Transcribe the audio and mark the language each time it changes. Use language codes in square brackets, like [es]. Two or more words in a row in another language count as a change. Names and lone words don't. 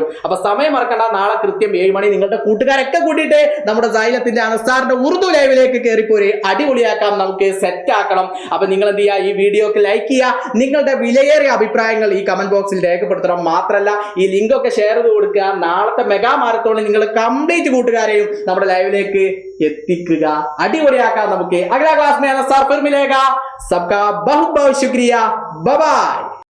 [ml] അപ്പൊ സമയം മറക്കണ്ട, നാളെ കൃത്യം 7 മണി നിങ്ങളുടെ കൂട്ടുകാരൊക്കെ കൂട്ടിയിട്ട് നമ്മുടെ സൈലത്തിന്റെ അനസാറിന്റെ ഉറുദു ലൈവിലേക്ക് കയറിപ്പോയി അടിപൊളിയാക്കാം, നമുക്ക് സെറ്റ് ആക്കണം. അപ്പൊ നിങ്ങൾ എന്ത് ചെയ്യുക? ഈ വീഡിയോക്ക് ലൈക്ക് ചെയ്യുക, നിങ്ങളുടെ വിലയേറിയ അഭിപ്രായങ്ങൾ ഈ [en] comment box [ml] ബോക്സിൽ രേഖപ്പെടുത്തണം. മാത്രമല്ല ഈ ലിങ്ക് ഒക്കെ ഷെയർ ചെയ്ത് കൊടുക്കുക. നാളത്തെ [en] mega marathon [ml] നിങ്ങൾ കംപ്ലീറ്റ് കൂട്ടുകാരെയും നമ്മുടെ ലൈവിലേക്ക് എത്തിക്കുക. അടിപൊളിയാക്കാം നമുക്ക്. [hi] अगला क्लास में सर फिर मिलेगा. सबका बहुत बहुत शुक्रिया. बाय बाय.